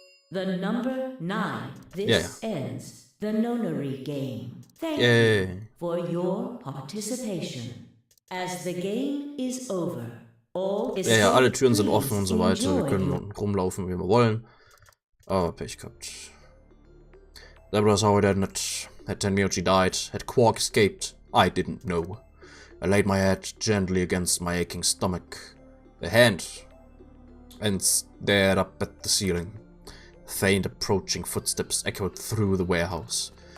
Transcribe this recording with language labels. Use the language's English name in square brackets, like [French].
[English] The number 9. This ends the nonary game. Thank you for your participation. As the game is over, all is [German] Ja, alle Türen sind offen und so weiter. Wir können rumlaufen, wie wir wollen. Aber Pech gehabt. [English] That was how it ended. Had Tenmyoji died, had Quark escaped, I didn't know. I laid my head gently against my aching stomach. A hand. And stared up at the ceiling. Faint approaching footsteps echoed through the warehouse.